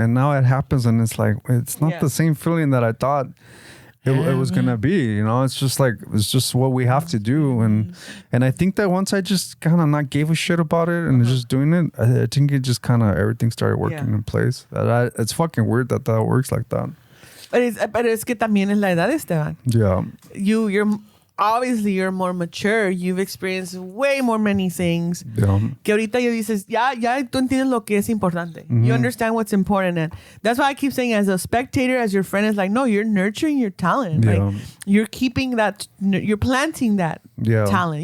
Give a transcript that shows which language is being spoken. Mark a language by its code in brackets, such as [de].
[en] And now it happens and it's like, it's not the same feeling that I thought it was gonna be, you know. It's just like, it's just what we have to do. And I think that once I just kind of not gave a shit about it and just doing it, I think it just kind of everything started working in place. It's fucking weird that works like that. [es] But es que también es la edad, Esteban. [en] Yeah. You're obviously you're more mature. You've experienced way more many things. Yeah. [es] Que ahorita yo dices, ya tú entiendes lo que es importante. [en] You understand what's important. And that's why I keep saying as a spectator, as your friend, is like, no, you're nurturing your talent. Yeah. Like you're keeping that, you're planting that talent.